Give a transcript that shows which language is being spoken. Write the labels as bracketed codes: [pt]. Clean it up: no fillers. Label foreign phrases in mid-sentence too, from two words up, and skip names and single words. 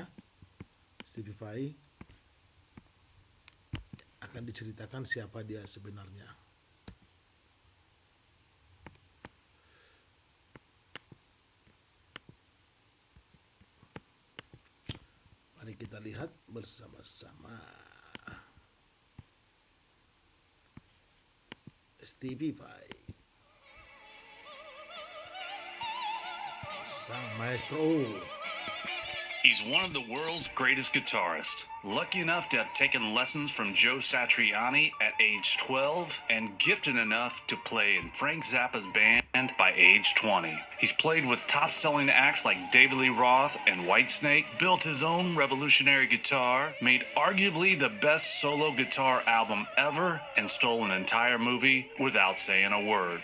[id] Stevie Vai akan diceritakan siapa dia sebenarnya. Mari kita lihat bersama-sama. Stevie Vai, sang maestro. [en] He's one of the world's greatest guitarists. Lucky enough to have taken lessons from Joe Satriani at age 12 and gifted enough to play in Frank Zappa's band by age 20. He's played with top-selling acts like David Lee Roth and Whitesnake, built his own revolutionary guitar, made arguably the best solo guitar album ever, and stole an entire movie without saying a word.